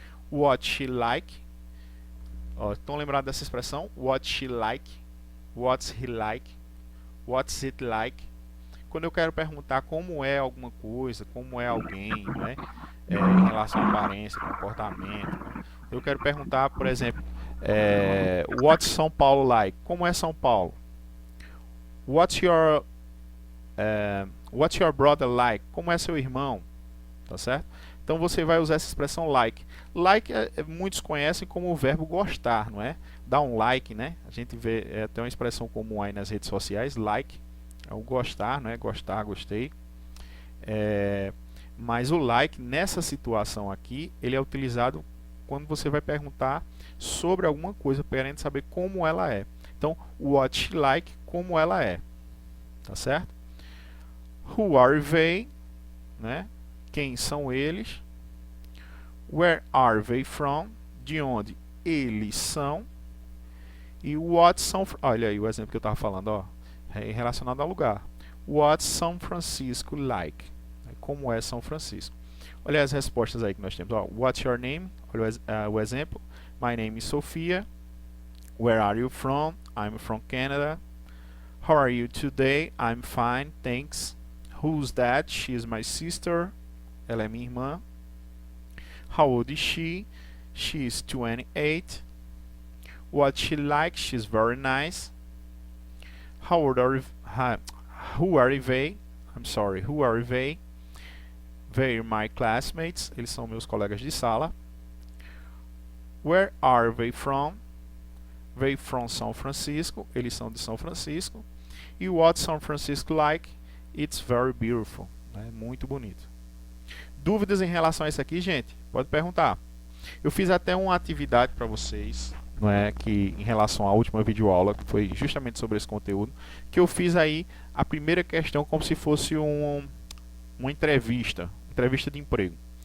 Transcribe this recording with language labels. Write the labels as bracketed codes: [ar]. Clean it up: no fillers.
[en] What she like? [pt] Ó, estão lembrados dessa expressão? [en] What she like? What's he like? What's it like? [pt] Quando eu quero perguntar como é alguma coisa, como é alguém, né? Em relação à aparência, comportamento. Né? Eu quero perguntar, por exemplo, [en] what's São Paulo like? [pt] Como é São Paulo? [en] What's your brother like? [pt] Como é seu irmão? Tá certo? Então você vai usar essa expressão like. Like muitos conhecem como o verbo gostar, não é? Dar um like, né? A gente vê até uma expressão comum aí nas redes sociais, like. É o gostar, não é? Gostar, gostei. Mas o like, nessa situação aqui, ele é utilizado quando você vai perguntar sobre alguma coisa, querendo saber como ela é. Então, [en] what she like, [pt] como ela é. Tá certo? [en] Who are they? [pt] Né? Quem são eles? [en] Where are they from? [pt] De onde eles são? E what são... Olha aí o exemplo que eu estava falando, ó. Relacionado ao lugar. [en] What's São Francisco like? [pt] Como é São Francisco? Olha as respostas aí que nós temos. Ó, [en] what's your name? [pt] Olha o exemplo. [en] My name is Sofia. Where are you from? I'm from Canada. How are you today? I'm fine, thanks. Who's that? She's my sister. [pt] Ela é minha irmã. [en] How old is she? She's 28. What she like? She's very nice. Who are they? I'm sorry, who are they? They're my classmates. [pt] Eles são meus colegas de sala. [en] Where are they from? They from São Francisco. [pt] Eles são de São Francisco. [en] E what's São Francisco like? It's very beautiful. [pt] É muito bonito. Dúvidas em relação a isso aqui, gente? Pode perguntar. Eu fiz até uma atividade para vocês, não é, que em relação à última videoaula, que foi justamente sobre esse conteúdo, que eu fiz aí a primeira questão como se fosse uma entrevista de emprego.